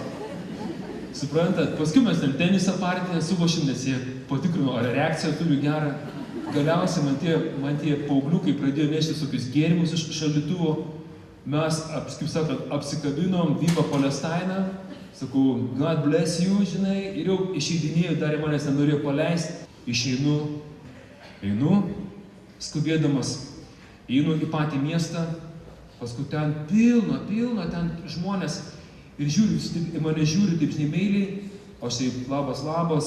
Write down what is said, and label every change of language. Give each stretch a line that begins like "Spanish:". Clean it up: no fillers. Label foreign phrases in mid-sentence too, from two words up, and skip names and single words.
Lithuanian: Suprantat, paskui mes ten tenisą partinę sulošim, nes jie patikrino, ar reakciją turiu gerą. Galiausiai man tie paaugliukai pradėjo nešti tokius gėrimus iš šaldytuvo. Mes, kaip sakant, apsikabinom, viva Palestina. Sakau,
English: God bless you,
Lithuanian: žinai, ir jau išeidinėjau, dar manęs nenorėjo paleisti. Einu, skubėdamas, einu į patį miestą, paskui ten pilna ten žmonės. Ir žiūriu, mane žiūri taip, žinai, meiliai, aš taip labas.